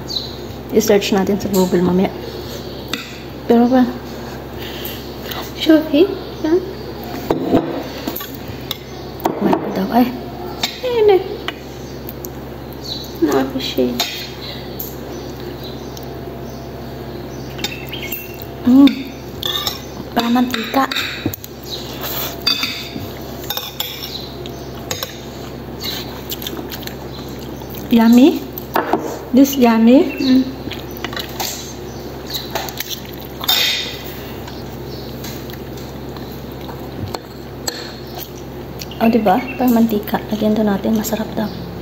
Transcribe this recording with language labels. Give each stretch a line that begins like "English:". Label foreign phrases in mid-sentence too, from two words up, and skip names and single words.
Filipino: I-search natin sa Google mamaya. Pero ba?
Arabic: شوفي ها؟
Filipino: Wala daw. Ay,
Arabic: هنا ما في شيء.
Filipino: parang mantika.
English: Yummy. This yummy.
Filipino: O, diba? Parang mantika. Lagyan to natin. Masarap daw.